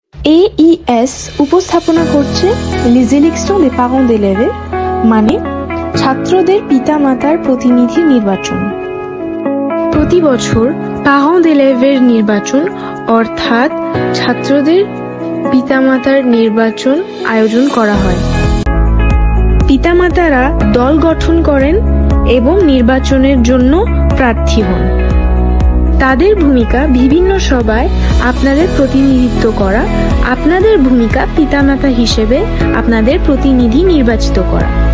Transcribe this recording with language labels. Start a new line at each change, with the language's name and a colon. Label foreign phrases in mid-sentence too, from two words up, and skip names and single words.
Bangla: AES উপস্থাপনা করছে
French: les élections des parents d'élèves,
Bangla: মানে ছাত্রদের পিতামাতার প্রতিনিধি নির্বাচন। প্রতি বছর
French: parents d'élèves
Bangla: নির্বাচন অর্থাৎ ছাত্রদের পিতামাতার নির্বাচন আয়োজন করা হয়। পিতামাতারা দল গঠন করেন এবং নির্বাচনের জন্য প্রার্থী হন। তাদের ভূমিকা বিভিন্ন সভায় আপনাদের প্রতিনিধিত্ব করা, আপনাদের ভূমিকা পিতামাতা হিসেবে আপনাদের প্রতিনিধি নির্বাচিত করা।